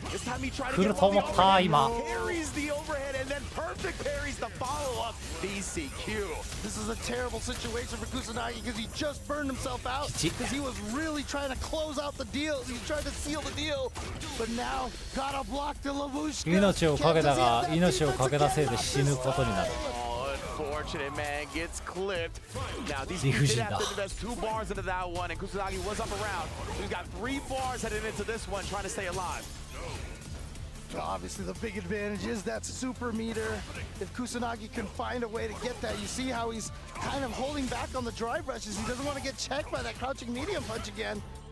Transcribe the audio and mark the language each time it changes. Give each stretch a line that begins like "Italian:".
English: This time he tried to get one parries the overhead and then perfect parries the follow-up. DCQ. This is a terrible situation for Kusanagi because he just burned himself out because he was really trying to close out the deal. He was trying to seal the deal, but now gotta block the Lavushka.
Japanese: 命をかけたが命をかけたせいで死ぬことになる。
English: Unfortunate, man, gets clipped. Now, these did have to invest 2 bars into that one, and Kusanagi was up around. So he's got 3 bars heading into this one, trying to stay alive. Obviously, the big advantage is that super meter. If Kusanagi can find a way to get that, you see how he's kind of holding back on the drive rushes. He doesn't want to get checked by that crouching medium punch again.